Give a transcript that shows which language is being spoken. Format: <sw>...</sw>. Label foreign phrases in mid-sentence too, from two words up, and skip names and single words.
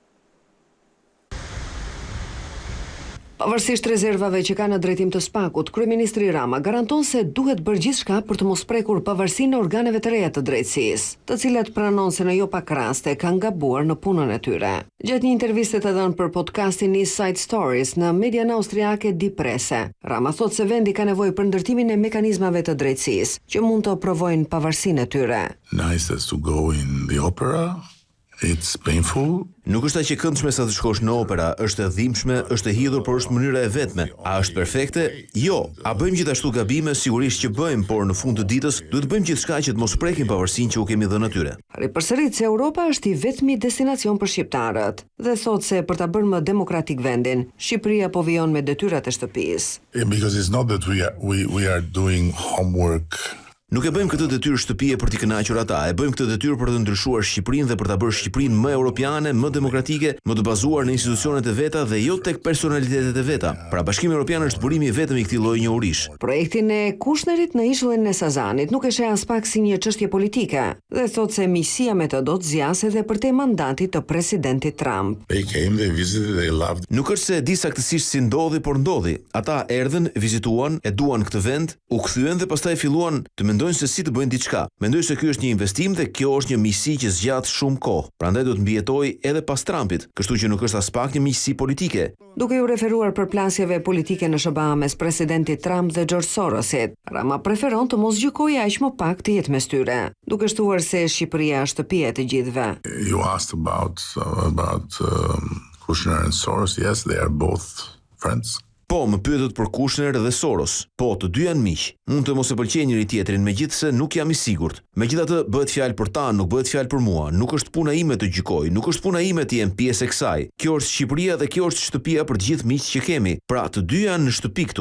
<sq>Pavarësisht rezervave që ka në drejtim të SPAK-ut, Kryeministri Rama garanton se duhet bërë gjithçka për të mos prekur pavarësinë e organeve të reja të drejtësisë, të cilat pranon se në jo pak raste kanë gabuar në punën e tyre. Gjatë një interviste të dhënë për podcastin East Side Stories në median austriake Die Presse, Rama thotë se vendi ka nevojë për ndërtimin e mekanizmave të drejtësisë, që mund të provojnë pavarësinë e tyre.</sq> <en>Nice to go in the opera. It's painful.</en> <sq>Nuk është aq e këndshme sa të shkosh në opera, është e dhimbshme, është e hidhur, por është mënyra e vetme. A është perfekte? Jo. A bëjmë gjithashtu gabime? Sigurisht që bëjmë, por në fund të ditës duhet të bëjmë gjithçka që të mos prekim pavarësinë që u kemi dhënë atyre. Përsërit se Europa është i vetmi destinacion për shqiptarët dhe thotë se për ta bërë më demokratik vendin, Shqipëria po vijon me detyrat e shtëpisë.</sq> <en>Because it's not that we are doing homework.</en> <sq>Nuk e bëjmë këtë detyrë shtëpie për t'i kënaqur ata, e bëjmë këtë detyrë për të ndryshuar Shqipërinë dhe për ta bërë Shqipërinë më europiane, më demokratike, më të bazuar në institucionet e veta dhe jo tek personalitetet e veta. Pra Bashkimi Evropian është burimi i vetëm i këtij lloji njohurish. Projektin e Kushnerit në ishullin e Sazanit nuk e sheh as pak si një çështje politike dhe thotë se miqësia me të do të zgjasë edhe për te mandatit të presidentit Trump.</sq> <en>They came, they visited, they loved.</en> <sq>Nuk është se di saktësisht si ndodhi, por ndodhi. Ata erdhën, vizituan, e duan këtë vend, u kthyen dhe pastaj filluan të mendojnë se si të bëjnë diçka. Mendoj se ky është një investim dhe kjo është një miqësi që zgjat shumë kohë. Prandaj do të mbijetojë edhe pas Trumpit, kështu që nuk është as pak një miqësi politike. Duke u referuar përplasjeve politike në SBA mes presidentit Trump dhe George Sorosit, Rama preferon të mos gjykojë aq më pak të jetë mes tyre, duke shtuar se Shqipëria është shtëpia e të gjithëve.</sq> <en>You asked about Kushner and Soros. Yes, they are both friends.</en> <sq>Po, më pyetët për Kushner dhe Soros. Po, të dy janë miq. Mund të mos e pëlqejnë njëri tjetrin, megjithse nuk jam i sigurt. Megjithatë, bëhet fjalë për ta, nuk bëhet fjalë për mua. Nuk është puna ime të gjykoj, nuk është puna ime të jem pjesë e kësaj. Kjo është Shqipëria dhe kjo është shtëpia për të gjithë miqtë që kemi. Pra, të dy janë në shtëpi këtu.</sq>